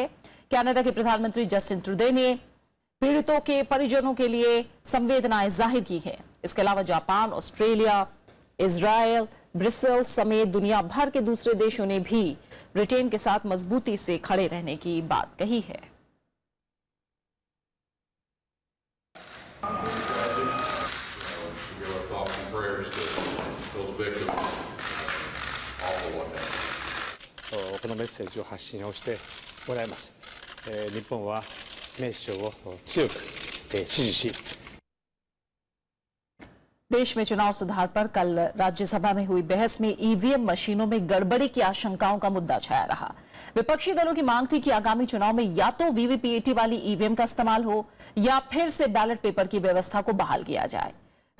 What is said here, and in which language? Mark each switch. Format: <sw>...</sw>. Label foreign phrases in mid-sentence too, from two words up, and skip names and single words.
<hi>कनाडा के प्रधानमंत्री जस्टिन ट्रूडो ने पीड़ितों के परिजनों के लिए संवेदनाएं जाहिर की हैं। इसके अलावा जापान, ऑस्ट्रेलिया, इजराइल, ब्रिसेल समेत दुनिया भर के दूसरे देशों ने भी ब्रिटेन के साथ मजबूती से खड़े रहने की बात कही है।</hi> <ja>このメッセージを発信をしてもらいます。日本はメッセージを強く支持し、</ja> <hi>देश में चुनाव सुधार पर कल राज्यसभा में हुई बहस में ईवीएम मशीनों में गड़बड़ी की आशंकाओं का मुद्दा छाया रहा। विपक्षी दलों की मांग थी कि आगामी चुनाव में या तो वीवीपीएटी वाली ईवीएम का इस्तेमाल हो या फिर से बैलेट पेपर की व्यवस्था को बहाल किया जाए।</hi>